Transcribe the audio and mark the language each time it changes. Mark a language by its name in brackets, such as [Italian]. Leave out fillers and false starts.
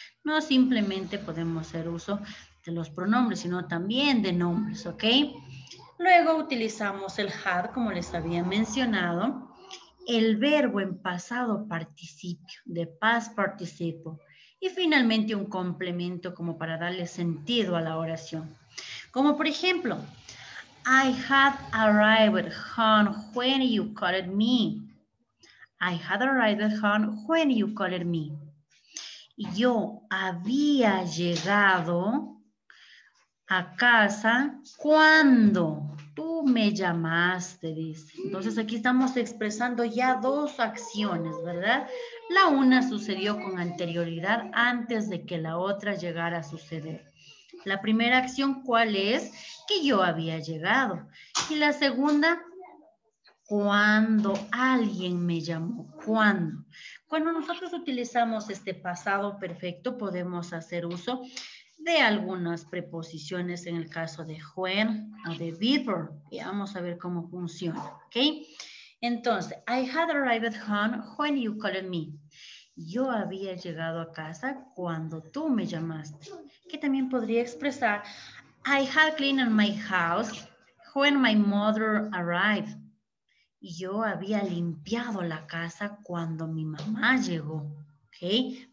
[Spanish] No simplemente podemos hacer uso de los pronombres, sino también de nombres, ¿ok? Luego utilizamos el had, como les había mencionado. El verbo en pasado participio, de past participle. Y finalmente un complemento como para darle sentido a la oración. Como por ejemplo, [English] I had arrived home when you called me. I had arrived home when you called me. [Spanish] Yo había llegado a casa cuando tú me llamaste, dice. Entonces aquí estamos expresando ya 2 acciones, ¿verdad? La una sucedió con anterioridad antes de que la otra llegara a suceder. La primera acción, ¿cuál es? Que yo había llegado. Y la segunda, cuando alguien me llamó. ¿Cuándo? Cuando nosotros utilizamos este pasado perfecto, podemos hacer uso de algunas preposiciones en el caso de when o de before. Y vamos a ver cómo funciona, ¿ok? Entonces, [English] I had arrived home when you called me. [Spanish] Yo había llegado a casa cuando tú me llamaste. Que también podría expresar, [English] I had cleaned my house when my mother arrived. [Spanish] Yo había limpiado la casa cuando mi mamá llegó. ¿Ok?